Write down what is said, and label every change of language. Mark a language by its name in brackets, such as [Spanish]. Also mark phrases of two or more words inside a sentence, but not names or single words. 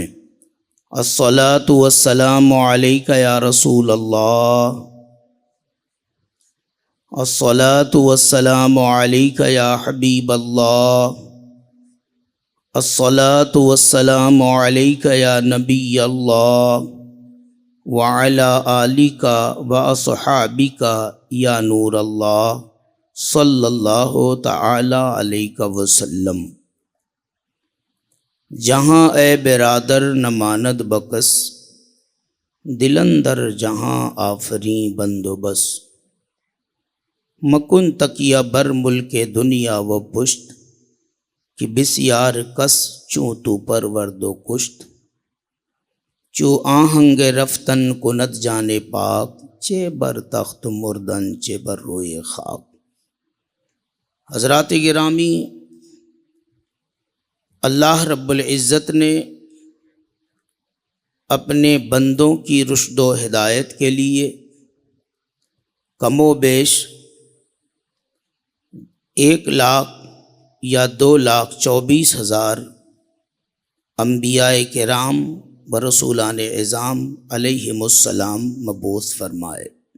[Arabic] الصلاۃ والسلام علیک یا رسول اللہ، الصلاۃ والسلام علیک یا حبیب اللہ، الصلاۃ والسلام علیک یا نبی اللہ، وعلی آلک واصحابک یا نور اللہ صلی اللہ تعالی علیہ وسلم۔ [Persian] جہاں اے برادر نہ ماند بکس، دل اندر جہاں آفریں بندوبس، مکن تکیہ بر ملک دنیا و پشت، کہ بسیار کس چوں تو پرورد و کشت، چو آہنگ رفتن کند جانے پاک، چے بر تخت مردن چے بر روئے خاک۔ [Urdu] حضرات گرامی، اللہ رب العزت نے اپنے بندوں کی رشد و ہدایت کے لیے کم و بیش 1,00,000 یا 2,24,000 انبیاء کرام و رسولان اعظام [Arabic] علیہم السلام [Urdu] مبعوث فرمائے۔